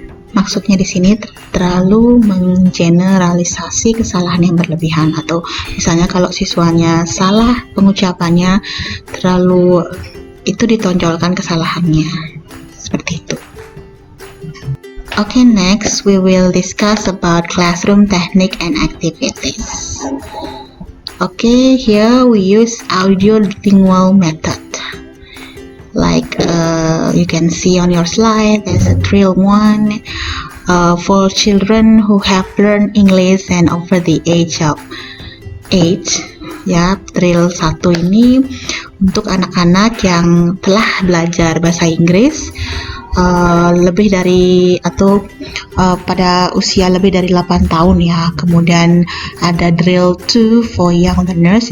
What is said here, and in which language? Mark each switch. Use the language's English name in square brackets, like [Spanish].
[Indonesian] Maksudnya di sini terlalu menggeneralisasi kesalahan yang berlebihan, atau misalnya kalau siswanya salah pengucapannya, terlalu itu ditonjolkan kesalahannya. Seperti itu. [English] Okay, next we will discuss about classroom technique and activities. Okay, here we use audio-lingual method. Like you can see on your slide, there's a drill 1 for children who have learned English and over the age of 8. [Indonesian] Ya, drill 1 ini untuk anak-anak yang telah belajar bahasa Inggris lebih dari atau pada usia lebih dari 8 tahun ya. Kemudian ada drill 2 [English] for young learners.